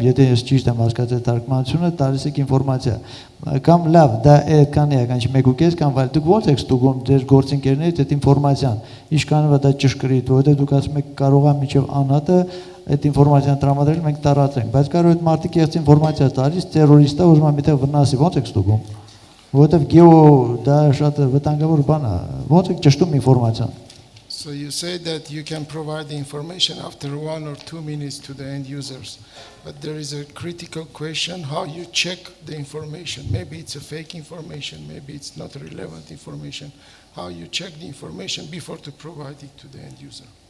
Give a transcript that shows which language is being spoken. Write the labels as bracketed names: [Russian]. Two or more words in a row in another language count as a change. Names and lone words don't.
[Armenian] եթե ես ճիշտ եմ հասկացել թարգմանությունը, տալիս եք ինֆորմացիա։ Կամ լավ, դա այդքան է, կանչ 1.5 կամ վայր դուք ո՞նց եք ստուգում ձեր գործընկերներից այդ ինֆորմացիան։ Ինչքանով է դա ճշգրիտ, որովհետև դուք ասում եք կարող է մինչև անհատը այդ ինֆորմացիան տրամադրել, մենք տարածենք, բայց կարող է այդ մարդիկ կեղծ ինֆորմացիա տալիս, տերորիստը ուզում է միտեղ վնասի, ո՞նց եք ստուգում։ Որովհետև դա շատ վտանգավոր բան է, ո՞նց եք ճշտում ինֆորմացիան։ [English] So you say that you can provide the information after 1 or 2 minutes to the end users, but there is a critical question how you check the information. Maybe it's a fake information, maybe it's not relevant information. How you check the information before to provide it to the end user.